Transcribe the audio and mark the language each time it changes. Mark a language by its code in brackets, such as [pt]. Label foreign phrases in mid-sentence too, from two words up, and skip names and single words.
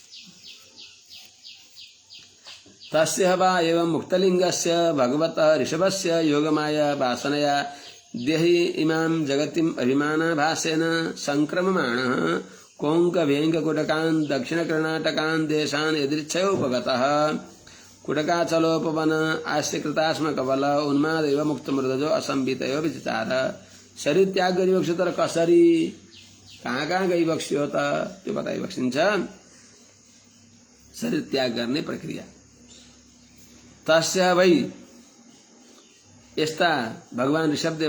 [sa] तस्य वा एवं मुक्तलिङ्गस्य भगवतः ऋषभस्य योगमाया वासनया देहि इमां जगतिम् अभिमानाभासेन संक्रममाणः कोङ्कभेङ्ककुटकान् दक्षिणकर्णाटकान् देशान् यदृच्छयोपगतः कुटकाचलोपवन आश्रिकृतास्म कवल उन्माद एवं मुक्तमृदजो असंवितयो विचार। [ne] शरीर त्याग गरिबक्स्यो, तर कसरी, कहाँ कहाँ गइबक्स्यो त त्यो बताइबक्सिन्छ। शरीर त्याग गर्ने प्रक्रिया तस्य भई यस्ता भगवान ऋषभदेव